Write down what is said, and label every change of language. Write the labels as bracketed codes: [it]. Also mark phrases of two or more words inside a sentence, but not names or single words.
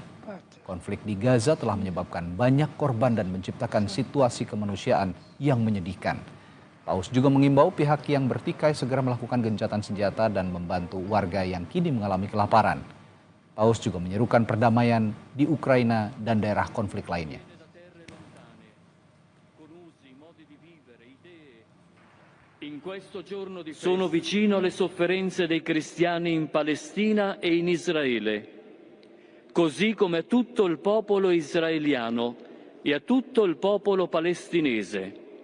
[id] Konflik di Gaza telah menyebabkan banyak korban dan menciptakan situasi kemanusiaan yang menyedihkan." Paus juga mengimbau pihak yang bertikai segera melakukan gencatan senjata dan membantu warga yang kini mengalami kelaparan. Paus juga menyerukan perdamaian di Ukraina dan daerah konflik lainnya. [it] In questo giorno sono vicino alle sofferenze dei cristiani in Palestina e in Israele, così come a tutto il popolo israeliano e a tutto il popolo palestinese.